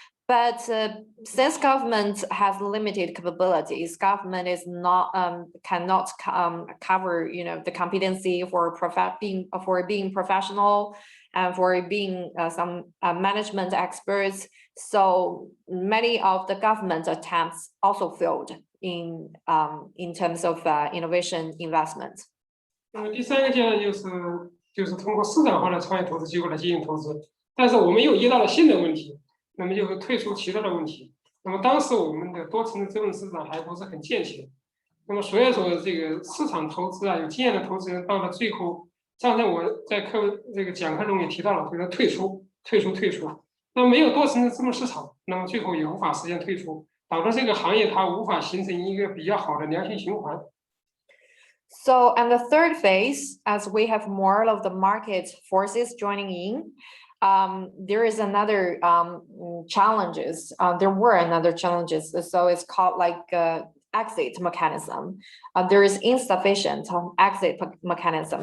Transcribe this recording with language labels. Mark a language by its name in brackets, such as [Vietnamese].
[English] But since government has limited capabilities, government is not cannot cover the competency for being professional and for being some management experts. So many of the government attempts also failed in terms of innovation investment. [Chinese] 第三个阶段就是通过市场化的创业投资机构来进行投资，但是我们又遇到了新的问题。那么就是退出其他的问题。那么当时我们的多层次资本市场还不是很健全。那么所以说这个市场投资有经验的投资人到了最后，刚才我在这个讲课中也提到了，就是退出。那么没有多层次资本市场，那么最后也无法实现退出，导致这个行业它无法形成一个比较好的良性循环。 [English] So, and the third phase, as we have more of the market forces joining in. There is another challenges. There were another challenges. So it's called like exit mechanism. There is insufficient exit mechanism.